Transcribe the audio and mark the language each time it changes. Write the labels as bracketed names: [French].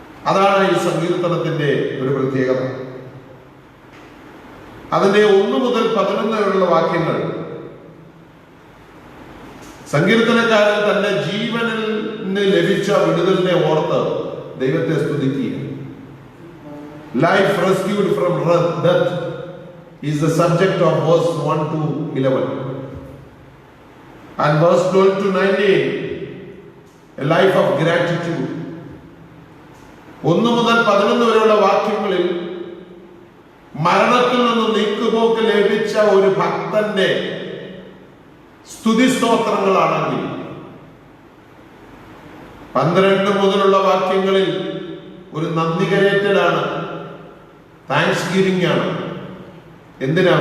[Malayalam] അതാണ് ഈ സങ്കീർത്തനത്തിന്റെ ഒരു പ്രത്യേകത. അതിന്റെ 1 മുതൽ 11 വരെയുള്ള വാക്യങ്ങൾ സങ്കീർത്തനക്കാരൻ തന്റെ ജീവനിൽ ലഭിച്ച വിടുതലിനെ ഓർത്ത് ദൈവത്തെ സ്തുതിക്കുക. [English] Life rescued from death is the subject of verse 1 to 11 and verse 12 to 19, a life of gratitude. [Malayalam] 1 മുതൽ 11 വരെയുള്ള വാക്യങ്ങളിൽ മരണത്തിൽ നിന്ന് നീക്കുപോക്ക് ലഭിച്ച ഒരു ഭക്തന്റെ സ്തുതിസ്തോത്രങ്ങളാണെങ്കിൽ 12 മുതലുള്ള വാക്യങ്ങളിൽ ഒരു നന്ദി കരയറ്റലാണ്, താങ്ക്സ് ഗിവിംഗ് ആണ്. എന്തിനാ?